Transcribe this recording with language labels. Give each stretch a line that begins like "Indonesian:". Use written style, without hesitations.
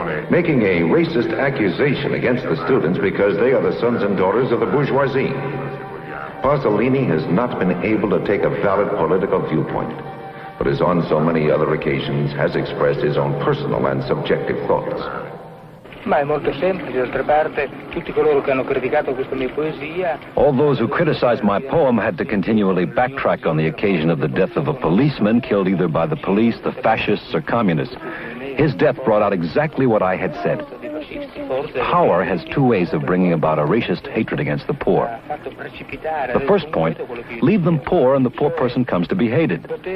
English: Making a racist accusation against the students because they are the sons and daughters of the bourgeoisie. Pasolini has not been able to take a valid political viewpoint, but as on so many other occasions has expressed his own personal and subjective thoughts.
Italian: Ma è molto semplice, d'altra parte, tutti coloro che hanno criticato questa mia poesia...
English: All those who criticized my poem had to continually backtrack on the occasion of the death of a policeman killed either by the police, the fascists, or communists. His death brought out exactly what I had said. Power has 2 ways of bringing about a racist hatred against the poor. The first point, leave them poor and the poor person comes to be hated.